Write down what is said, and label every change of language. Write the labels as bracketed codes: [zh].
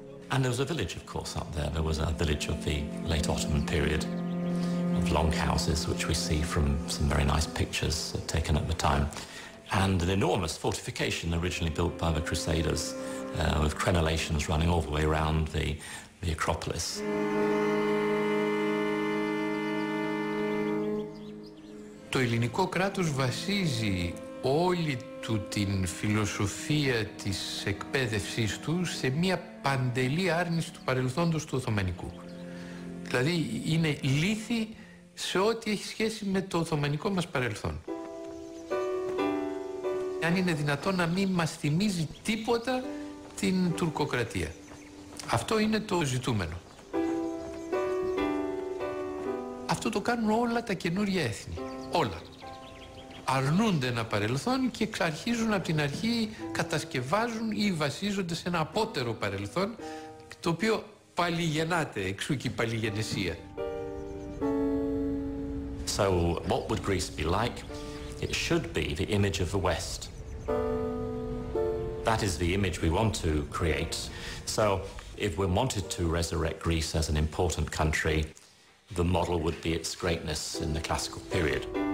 [en] And there was a village, of course, up there. There was a village of the late Ottoman period of long houses, which we see from some very nice pictures taken at the time. And an enormous fortification originally built by the Crusaders with crenellations running all the way around the Acropolis. [el] Το ελληνικό κράτος βασίζει όλη του την φιλοσοφία της εκπαίδευσής του σε μια παντελή άρνηση του παρελθόντος του Οθωμανικού. Δηλαδή είναι λύθη σε ό,τι έχει σχέση με το Οθωμανικό μας παρελθόν. Αν είναι δυνατόν να μην μας θυμίζει τίποτα την τουρκοκρατία. Αυτό είναι το ζητούμενο. Αυτό το κάνουν όλα τα καινούργια έθνη. Όλα. Αρνούνται ένα παρελθόν και αρχίζουν από την αρχή, κατασκευάζουν ή βασίζονται σε ένα απότερο παρελθόν, το οποίο παλιγεννάται, εξού και η παλιγενεσία. [en] So what would Greece be like? It should be the image of the West. That is the image we want to create. So if we wanted to resurrect Greece as an important country, the model would be its greatness in the classical period.